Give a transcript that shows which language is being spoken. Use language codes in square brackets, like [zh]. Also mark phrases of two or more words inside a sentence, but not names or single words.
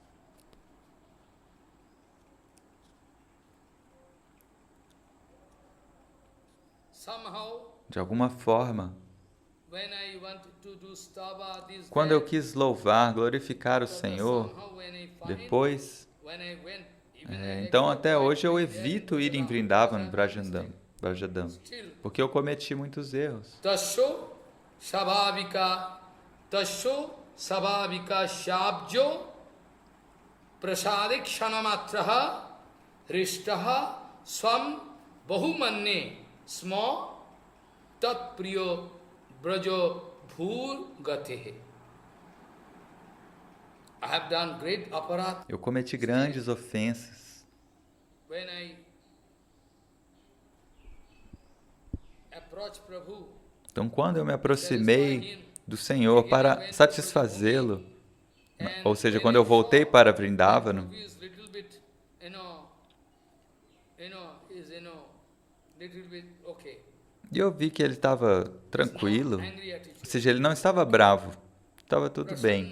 [pt] De alguma forma, quando eu quis louvar, glorificar o Senhor, depois, então até hoje eu evito ir em Vrindavan, Vrajadam, porque eu cometi muitos erros. [sa] Tasho sabhavika shabjo prasadik shanamatraha rishtaha swam bahumanne smo tat priyo brajo bhur gatehe. [en] I have done great aparat. [pt] Eu cometi grandes ofensas. [en] When I approach Prabhu, [pt] então, quando eu me aproximei do Senhor para satisfazê-lo, ou seja, quando eu voltei para Vrindavana, e eu vi que ele estava tranquilo, ou seja, ele não estava bravo, estava tudo bem.